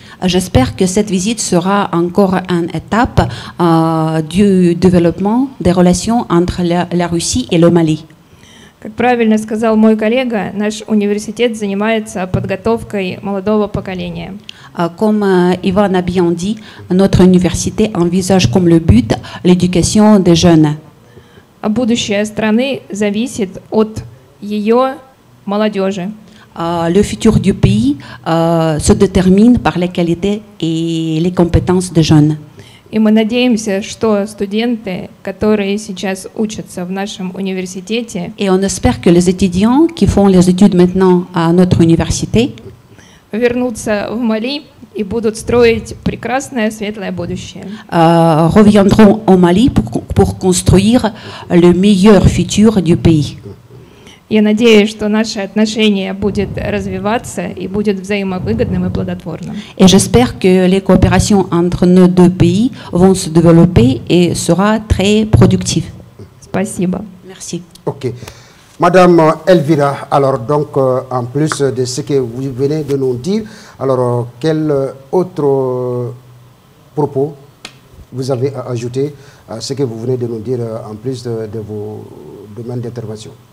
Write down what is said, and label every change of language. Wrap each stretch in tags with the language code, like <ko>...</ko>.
<fr>J'espère que cette visite sera encore une étape du développement des relations entre la Russie et le Mali.</fr> <ru>Как правильно сказал мой коллега, наш университет занимается подготовкой молодого поколения.</ru> <fr>Comme Ivan a bien dit, notre université envisage comme le but l'éducation des jeunes.</fr> <ru>А будущее страны зависит от ее молодежи.</ru> <fr>Le futur du pays se détermine par les qualités et les compétences des jeunes.</fr> <ru>И мы надеемся, что студенты, которые сейчас учатся в нашем университете,</ru> <fr>et on espère que les étudiants qui font les études maintenant à notre université</fr> <ru>вернутся в Мали и будут строить прекрасное светлое будущее.</ru> <fr>Reviendront au Mali pour construire le meilleur futur du pays.</fr> <ru>Я надеюсь, что наше отношение будет развиваться и будет взаимовыгодным и плодотворным.</ru> <fr>Et j'espère que les coopérations entre nos deux pays vont se développer et sera très productive.</fr> <ru>Спасибо.</ru> <fr>Merci. Ok. Madame Elvira, alors donc en plus de ce que vous venez de nous dire, alors quel autre propos vous avez à ajouter à ce que vous venez de nous dire en plus de vos domaines d'intervention?</fr>